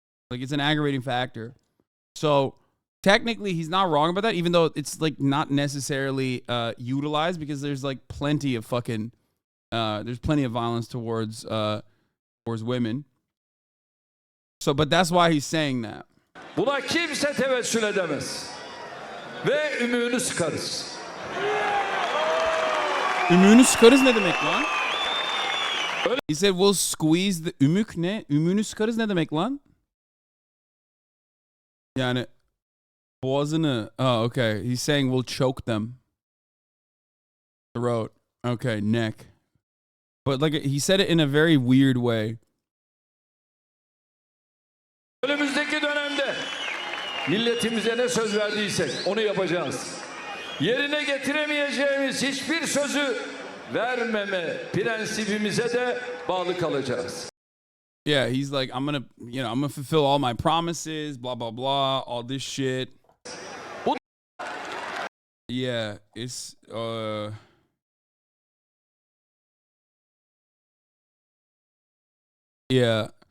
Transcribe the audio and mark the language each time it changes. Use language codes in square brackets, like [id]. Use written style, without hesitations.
[en] Like it's an aggravating factor. So technically he's not wrong about that, even though it's like not necessarily utilized, because there's like plenty of fucking there's plenty of violence towards women. So but that's why he's saying that. [tr] Buna kimse tevessül edemez. Ve ümüğünü sıkarız. Ümüğünü sıkarız ne demek lan? [en] He said we'll squeeze the ümük ne? [tr] Ümüğünü sıkarız ne demek lan? Yani boğazını. [en] Oh, okay. He's saying we'll choke them. Throat. Okay, neck. But like he said it in a very weird way. [tr] Önümüzdeki dönemde milletimize ne söz verdiysek onu yapacağız. Yerine getiremeyeceğimiz hiçbir sözü vermeme prensibimize de bağlı kalacağız. [en] Yeah, he's like, I'm gonna fulfill all my promises, blah blah blah, all this shit. Yeah, it's yeah.